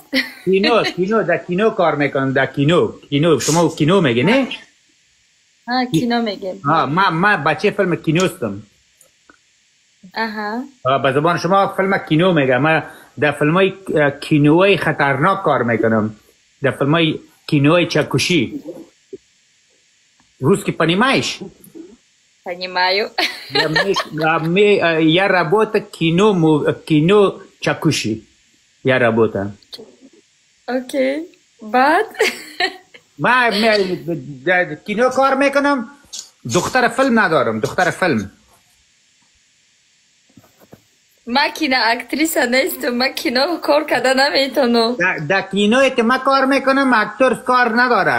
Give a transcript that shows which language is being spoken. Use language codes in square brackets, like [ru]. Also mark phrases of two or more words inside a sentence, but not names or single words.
[tg] کینو در کینو کار میکنم. در کینو شما کینو میگه نه؟ ها کینو میگه. ما بچه فیلم کینو هستم. به زبان شما فیلم کینو میگه. ما در فیلم های کینوی خطرناک کار میکنم. در فیلم های کینوی چکشی. [ru] Русский понимаешь? Понимаю. Я работаю кино Чакуши. Я работаю. Окей. [tg] بعد؟ ما кино کار میکنم. دختر فیلم ندارم. دختر فیلم. ما کینو اکتریسا نیستم. ما کینو کار کرده نمیتونم. در کینوی که ما کار میکنم اکتور کار نداره.